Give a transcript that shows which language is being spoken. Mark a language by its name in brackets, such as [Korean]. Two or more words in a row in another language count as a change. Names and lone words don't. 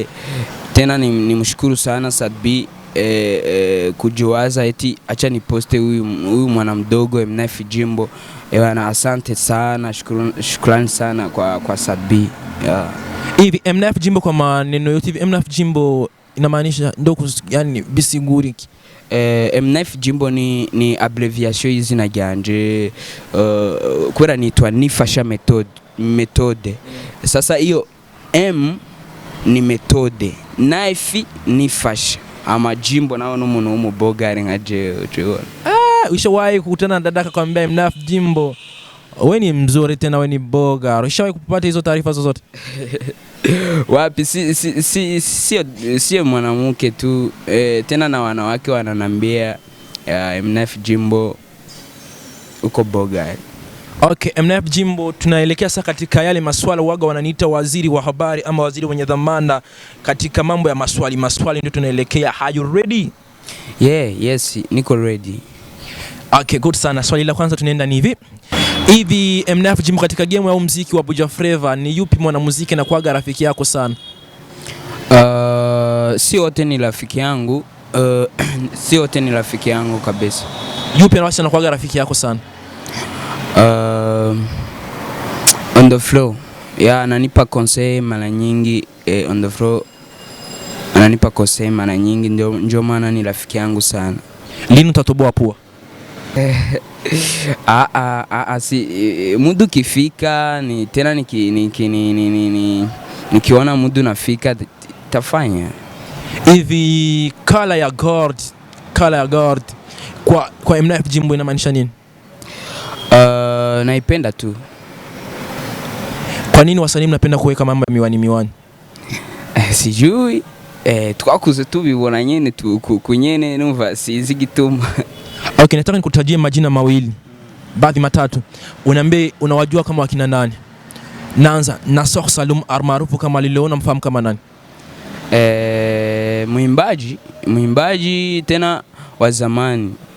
[Swahili] Tena nimshukuru sana Satibi kujiwaza eti acha niposte huyu mwanamdogo Mnif Jimbo. Asante sana, shukrani sana kwa Satibi. Hivi Mnif Jimbo, kwa maneno yote hivi Mnif Jimbo inamaanisha ndo yani bisiguriki? [Rundi] Mnif Jimbo ni abbreviation y'izina ryanje, kwera nitwa nifasha methode. [Swahili] Sasa hiyo M ni methode, Knife nifasha, ama Jimbo nao [Rundi] n'umuntu w'umubogari nka jewe. [Swahili] Ushawahi kukutana na dadaka kwambia Mnif Jimbo wewe ni mzuri tena wewe ni boga? Ushawahi kupata hizo taarifa zozote? Wapi, sio mwanamke tu, tena na wanawake wananambia Mnif Jimbo uko boga. Okay, Mnif Jimbo, tunaelekea sasa katika yale maswala waga wananiita waziri wa habari ama waziri mwenye dhamana katika mambo ya maswali ndio tunaelekea. [English] Are you ready? Yes, [Swahili] niko ready. Okay, good sana. Swali la kwanza tunaenda ni hivi Mnif Jimbo, katika game ya muziki wa Buja Flava ni yupi mwanamuziki na kuaga rafiki yako sana? Si wote ni rafiki yangu. Si wote ni rafiki yangu kabisa. Yupi anakuwa rafiki yako sana? [English] On the floor. [Swahili] Ananipa conseil mara nyingi. [English] On the floor [Swahili] ananipa conseil mara nyingi, ndio maana ni rafiki yangu sana. Lini utatoboa pua? Si mudu kifika ni tena nikiona mudu nafika tafanya. Hivi color ya guard kwa Mnif jimbo inamaanisha nini? Naipenda tu. Kwa nini wasanii mnapenda kuweka mambo ya miwani? Sijui. [Rundi] Twakuze tu bibona nyene tu kunyene numva sizi gituma. [Swahili] Okay, nataka nikutajie majina mawili. Baadhi matatu. Unaambie unawajua kama wakina nani? Naanza na Salum maarufu kama Liliona, mfahamu kama nani? Mwimbaji tena wa zamani.